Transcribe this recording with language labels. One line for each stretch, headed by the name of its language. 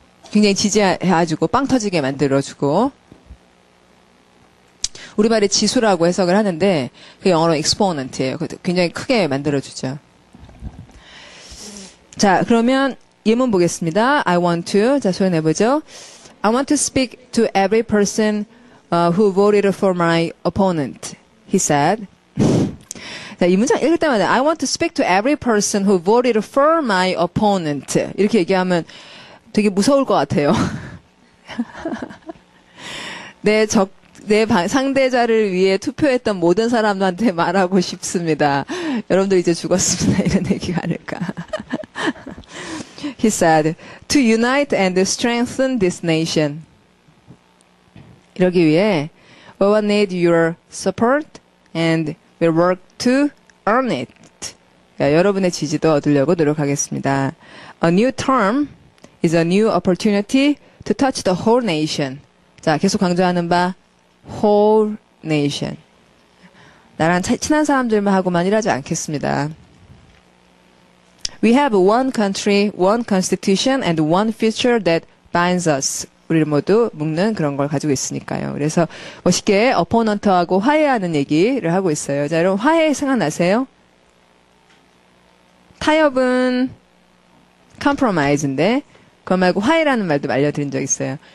Korean: 굉장히 지지해가지고 빵 터지게 만들어주고 우리말에 지수라고 해석을 하는데 그 영어로 exponent예요. 굉장히 크게 만들어주죠. 자, 그러면 예문 보겠습니다.
English: I want to.
Korean: 자, 소연해보죠.
English: I want to speak to every person who voted for my opponent. He said.
Korean: 자, 이 문장 읽을 때마다
English: I want to speak to every person who voted for my opponent.
Korean: 이렇게 얘기하면 되게 무서울 것 같아요. 내 상대자를 위해 투표했던 모든 사람들한테 말하고 싶습니다. 여러분들 이제 죽었습니다. 이런 얘기가 아닐까.
English: He said, to unite and strengthen this nation.
Korean: 이러기 위해,
English: we will need your support and we'll work to earn it.
Korean: 야, 여러분의 지지도 얻으려고 노력하겠습니다.
English: A new term is a new opportunity to touch the whole nation.
Korean: 자, 계속 강조하는 바, whole nation. 나랑 친한 사람들만 하고만 일하지 않겠습니다.
English: We have one country, one constitution, and one future that binds us.
Korean: 우리를 모두 묶는 그런 걸 가지고 있으니까요. 그래서 멋있게 어포넌트하고 화해하는 얘기를 하고 있어요. 자, 여러분 화해 생각나세요? 타협은 compromise인데 그거 말고 화해라는 말도 알려드린 적 있어요.